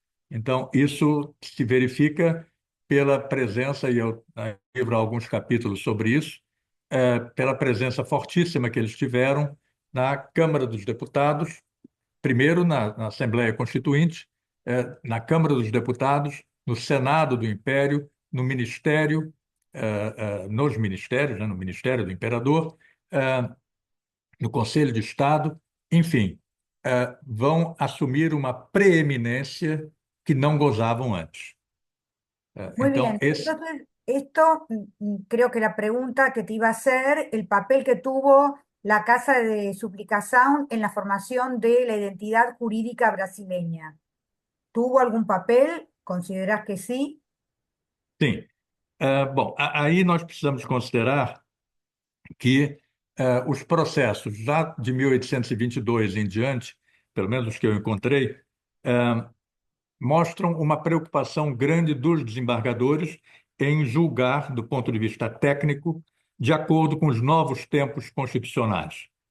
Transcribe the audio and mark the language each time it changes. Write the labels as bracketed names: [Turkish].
[Portuguese] Então, isso se verifica pela presença, e eu livro alguns capítulos sobre isso, pela presença fortíssima que eles tiveram na Câmara dos Deputados, primeiro na Assembleia Constituinte, na Câmara dos Deputados, no Senado do Império, no Ministério, nos ministérios, né, no Ministério do Imperador, no Conselho de Estado, enfim. vão assumir uma preeminência que não gozavam antes. [Spanish] Muy [Portuguese] Então, [Spanish] bien. Entonces, esto creo que la pregunta que te iba a hacer, el papel que tuvo la Casa de Suplicación en la formación de la identidad jurídica brasileña. ¿Tuvo algún papel? ¿Considerás que sí? [Portuguese] sim. Bom, aí nós precisamos considerar que os processos já de 1822 em diante, pelo menos os que eu encontrei, mostram uma preocupação grande dos desembargadores em julgar, do ponto de vista técnico, de acordo com os novos tempos constitucionais.